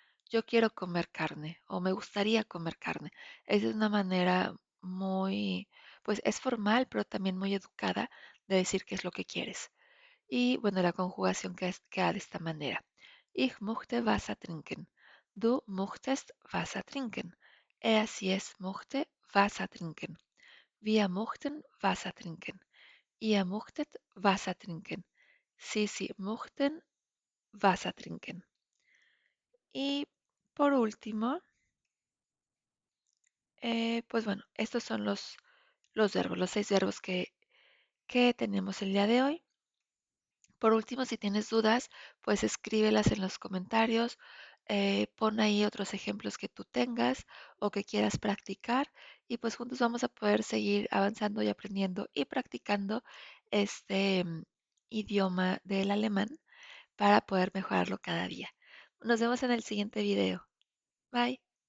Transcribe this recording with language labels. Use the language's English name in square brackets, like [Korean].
[Spanish] Yo quiero comer carne o me gustaría comer carne. Esa es una manera muy, pues es formal, pero también muy educada de decir qué es lo que quieres. Y bueno, la conjugación queda de esta manera. [German] Ich möchte Wasser trinken. Du möchtest Wasser trinken. Er, sie, es möchte Wasser trinken. Wir möchten Wasser trinken. Ihr möchtet Wasser trinken. Sie möchten Wasser trinken. [Spanish] Y por último, pues bueno, estos son los verbos, los 6 verbos que tenemos el día de hoy. Por último, si tienes dudas, pues escríbelas en los comentarios, pon ahí otros ejemplos que tú tengas o que quieras practicar y pues juntos vamos a poder seguir avanzando y aprendiendo y practicando este idioma del alemán para poder mejorarlo cada día. Nos vemos en el siguiente video. Bye.